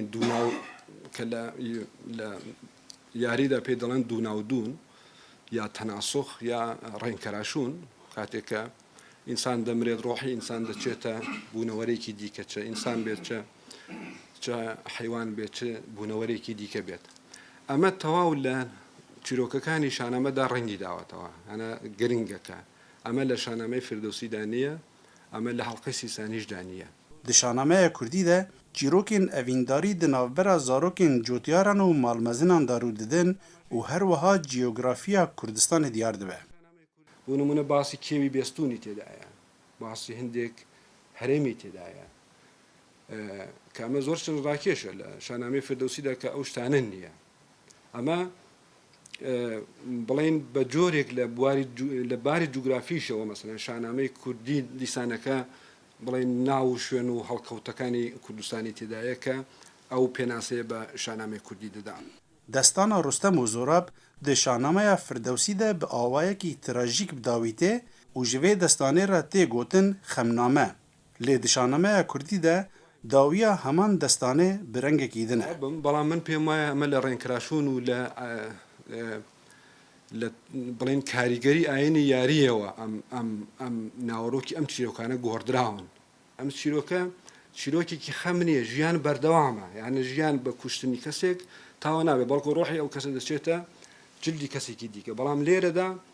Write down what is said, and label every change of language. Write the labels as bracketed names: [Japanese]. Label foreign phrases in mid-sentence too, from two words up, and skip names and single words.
[Central Kurdish] دووناو کە لە یاریدا پێ دەڵێن دووناودون یا تەناسوخ یا ڕێنکەراشون کاتێکە ئینسان دەمرێت ڕۆحی ئینسان دەچێتە بوونەوەرێکی دیکە چە ئینسان بێت چە حیوان بێت چ بوونەوەرێکی دیکە بێت ئەمە تەواو لە چیرۆکەکانی شاهنامەدا ڕەنگی داوەتەوە ئەنە گرنگەکە ئەمە لە شاهنامەی فردەوسیدا نییە ئەمە لە هەڵقەی سیسانیشدا نییە [Kurdish] Di şahnamaya Kurdî de çîrokên evîndarî di navbera zarokên cotiyaran û malmezinan de rû didin û her wiha cîyografiya Kurdistanê diyar dibe. [Central Kurdish] بۆ نمونە باسی کێوی بێستوونی تێدایە باسی هەندێک هەرێمی تێدایە کە ئەمە زۆر چەند ڕاکێشە لە شاهنامەی فردەوسیدا کە ئەو شتانە نییە ئەمە بڵێن بە جۆرێک لە باری جوگرافیشەوە مەسەلەن شاهنامەی کوردی دیسانەکە بڵێن ناو و شوێن و هەڵکەوتەکانی کوردستانی تێدایە کە ئەو پێناسەیە بە شاهنامەی کوردی دەدان [Kurdish] Destana Rostem û Zorab di şahnameya Firdewsî de bi awayekî trajîk bidawîtê û ji vê destanê re tê gotin xemname. Lê di şahnameya Kurdî de dawiya heman destanê bi rengekî din e. [Central Kurdish] بەڵام من پێم وایە ئەمە لە ڕێنکراشون و لە بڵێن کاریگەری ئاینی یاریەوە ئەم ناوەڕۆکی ئەم چیرۆکانە گۆڕدراون ئەم چیرۆکێکی خەم نییە ژیان بەردەوامە یانە ژیان بە کوشتنی کەسێک تاوە نابێت بەڵکو ڕۆحی ئەو کەسە دەچێتە جلدی کەسێکی دیکە بەڵام لێرەدا